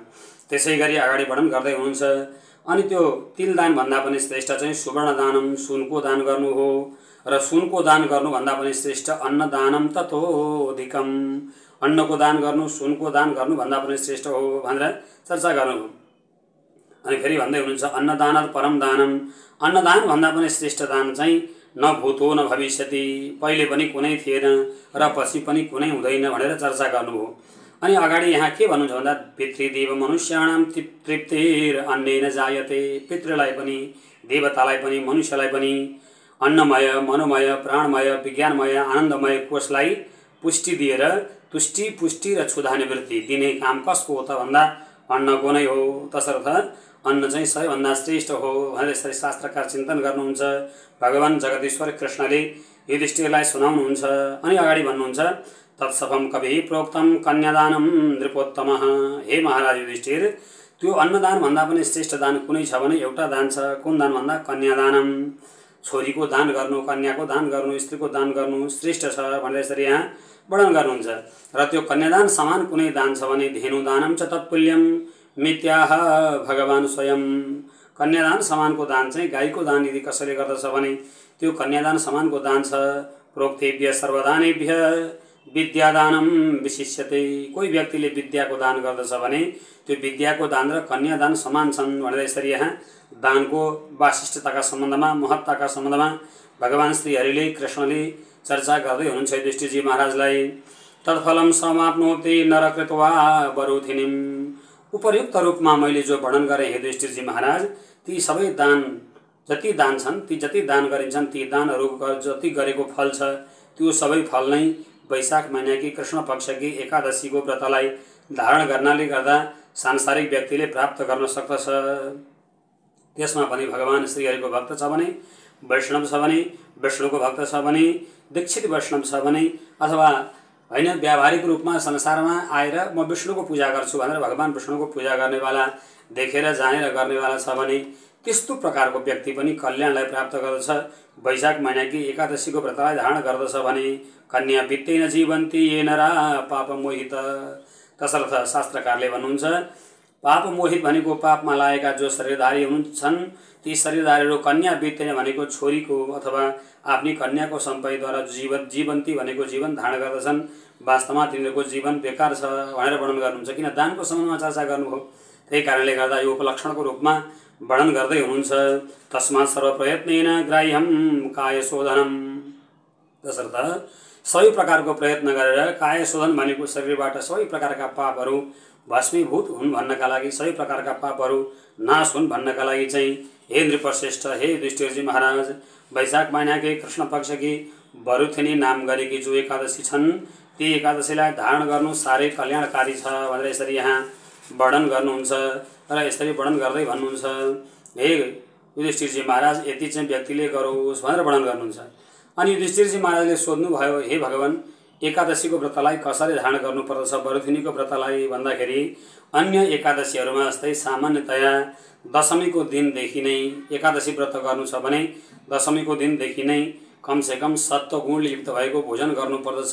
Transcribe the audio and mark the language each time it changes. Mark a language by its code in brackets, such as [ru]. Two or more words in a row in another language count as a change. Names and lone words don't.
[ne] त्यसै गरी अगाडि वर्णन गर्दै हुनुहुन्छ। अनि त्यो तिलदान भन्दा पनि श्रेष्ठ चाहिँ [sa] सुवर्ण दानम, [ne] सुनको दान गर्नु हो। र सुनको दान गर्नुभन्दा पनि श्रेष्ठ [sa] अन्नदानम ततोधिकम, [ne] अन्नको दान गर्नु सुनको दान गर्नुभन्दा पनि श्रेष्ठ हो भनेर चर्चा गर्नु। अनि फेरि भन्दै हुनुहुन्छ [sa] अन्नदान परम दानम, [ne] अन्नदान भन्दा पनि श्रेष्ठ दान चाहिँ [sa] न भूतो न भविष्यति, [ne] पहिले पनि कुनै थिएन र पछि पनि कुनै हुँदैन भनेर चर्चा गर्नुभयो। अनि अगाडि यहाँ के भन्नुहुन्छ भन्दा [sa] पितृदेव मनुष्याणाम तृप्तिर अन्नेन जायते, [ne] पितृलाई पनि देवतालाई पनि मनुष्यलाई पनि अन्नमय मनोमय प्राणमय विज्ञानमय आनन्दमय कोषलाई पुष्टि दिएर तुष्टि पुष्टि र क्षुधा निवृत्ति दिने काम कसको हो त भन्दा अन्नको नै हो। तसर्थ अन्न चाहिँ सबैभन्दा श्रेष्ठ हो भनेर यसरी शास्त्रकार चिन्तन गर्नुहुन्छ। भगवान जगदीश्वर कृष्णले युधिष्ठिरलाई सुनाउनुहुन्छ। अनि अगाडि भन्नुहुन्छ [sa] तत्सभम कवि प्रोक्तम कन्यादानम नृपोत्तमः, [ne] हे महाराज युधिष्ठिर त्यो अन्नदान भन्दा पनि श्रेष्ठ दान कुनै छ भने एउटा दान छ। कुन दान भन्दा कन्यादानम, छोरीको दान गर्नु, कन्याको दान गर्नु, स्त्रीको दान गर्नु श्रेष्ठ छ भनेर यसरी यहाँ वर्णन गर्नुहुन्छ। र त्यो कन्यादान समान कुनै दान छ भने [sa] धेनुदानम च तत्पुल्यम मित्याह भगवान स्वयं, [ne] कन्यादान समानको दान चाहिँ गाईको दान यदि कसैले गर्दछ भने त्यो कन्यादान समानको दान छ। [sa] प्रोक्तेभ्य सर्वदानेभ्य विद्यादानम विशिष्यते, [ne] कोही व्यक्तिले विद्याको दान गर्दछ भने त्यो विद्याको दान र कन्यादान समान छन् भनेर यसरी यहाँ दानको वाशिष्ठताका सम्बन्धमा महत्ताका सम्बन्धमा भगवान श्रीहरिले कृष्णले चर्चा गर्दै हुनुहुन्छ युधिष्ठिरजी महाराजलाई। [sa] तत्फलम समाप्नोति नरकृत्वा वरुथिनीम, [ne] उपर्युक्त रूपमा मैले जो वर्णन गरेँ हे युधिष्ठिरजी महाराज, ती सबै दान जति दान छन्, ती जति दान गरिन्छन्, ती दानहरू जति गरेको फल छ त्यो सबै फल नै वैशाख महिनाकी कृष्ण पक्षकी एकादशीको व्रतलाई धारण गर्नाले गर्दा सांसारिक व्यक्तिले प्राप्त गर्न सक्दछ। त्यसमा पनि भगवान श्रीहरिको भक्त छ भने, वैष्णव छ भने, विष्णुको भक्त छ भने, दीक्षित वैष्णव छ भने, अथवा होइन व्यावहारिक रूपमा संसारमा आएर म विष्णुको पूजा गर्छु भनेर भगवान विष्णुको पूजा गर्नेवाला देखेर जानेर गर्नेवाला छ भने त्यस्तो प्रकारको व्यक्ति पनि कल्याणलाई प्राप्त गर्दछ। वैशाख महिनाकी एकादशीको व्रतलाई धारण गर्दछ भने [sa] कन्या वित्तेन जीवन्ती ये नरा पाप मोहित, [ne] तसर्थ शास्त्रकारले भन्नुहुन्छ पाप मोहित भनेको पापमा लागेका जो शरीरधारी हुन्छन् ती शरीरधारीहरू कन्या वित्तेन भनेको छोरीको अथवा आफ्नी कन्याको सम्पत्तिद्वारा जीवन्ती भनेको जीवन धारण गर्दछन्। वास्तवमा तिनीहरूको जीवन बेकार छ भनेर वर्णन गर्नुहुन्छ। किन दानको सम्बन्धमा चर्चा गर्नुभयो, त्यही कारणले गर्दा यो उपलक्षणको रूपमा वर्णन गर्दै हुनुहुन्छ। [sa] तस्मात् सर्वप्रयत्नेन ग्राह्यं कायशोधनम, [ne] तसर्थ सबै प्रकारको प्रयत्न गरेर कायशोधन भनेको शरीरबाट सबै प्रकारका पापहरू भस्मीभूत हुन् भन्नका लागि, सबै प्रकारका पापहरू नाश हुन् भन्नका लागि चाहिँ हे नृपश्रेष्ठ, हे युधिष्ठिरजी महाराज, वैशाख महिनाकै कृष्ण पक्षकी वरुथिनी नाम गरेकी जो एकादशी छन् ती एकादशीलाई धारण गर्नु साह्रै कल्याणकारी छ भनेर यसरी यहाँ वर्णन गर्नुहुन्छ। र यसरी वर्णन गर्दै भन्नुहुन्छ हे युधिष्ठिरजी महाराज यति चाहिँ व्यक्तिले गरोस् भनेर वर्णन गर्नुहुन्छ। अनि युधिष्ठिरजी महाराजले सोध्नुभयो हे भगवान एकादशीको व्रतलाई कसरी धारण गर्नुपर्दछ वरुथिनीको व्रतलाई भन्दाखेरि अन्य एकादशीहरूमा जस्तै सामान्यतया दशमीको दिनदेखि नै एकादशी व्रत गर्नु छ भने दशमीको दिनदेखि नै कमसेकम सत्व गुणले युक्त भएको भोजन गर्नुपर्दछ।